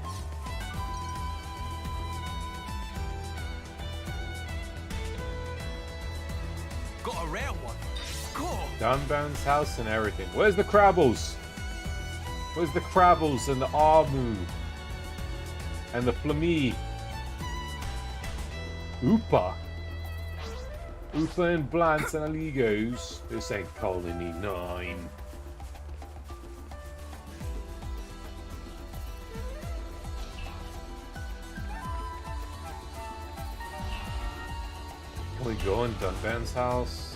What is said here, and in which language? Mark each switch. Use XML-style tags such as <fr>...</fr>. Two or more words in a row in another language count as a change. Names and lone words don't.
<en>Got a rare one. Cool. Dunban's house and everything. Where's the Crabbles? Where's the Crabbles and the Armu? And the Flamee? Oopa. Oopa and Blants and Aligos. This ain't Colony 9. Can we go in Dunban's house?</en>